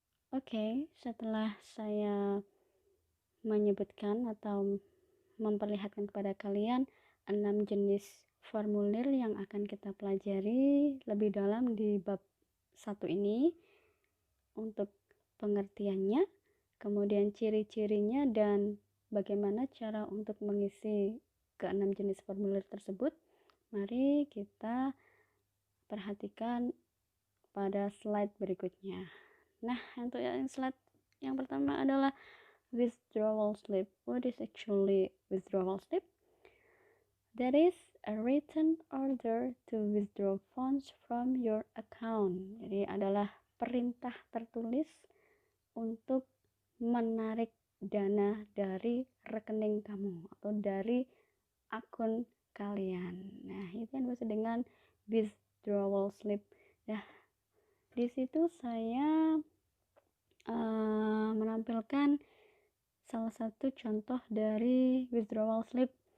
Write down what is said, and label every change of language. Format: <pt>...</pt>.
<id>Oke, setelah saya menyebutkan atau memperlihatkan kepada kalian 6 jenis formulir yang akan kita pelajari lebih dalam di bab 1 ini untuk pengertiannya, kemudian ciri-cirinya dan bagaimana cara untuk mengisi ke-6 jenis formulir tersebut, mari kita perhatikan pada slide berikutnya. Nah, untuk yang slide yang pertama adalah withdrawal slip.</id> <en>What is actually withdrawal slip? That is a written order to withdraw funds from your account.</en> <id>Jadi adalah perintah tertulis untuk menarik dana dari rekening kamu atau dari akun kalian. Nah, itu yang disebut dengan withdrawal slip. Nah, di situ saya menampilkan salah satu contoh dari withdrawal slip.</id>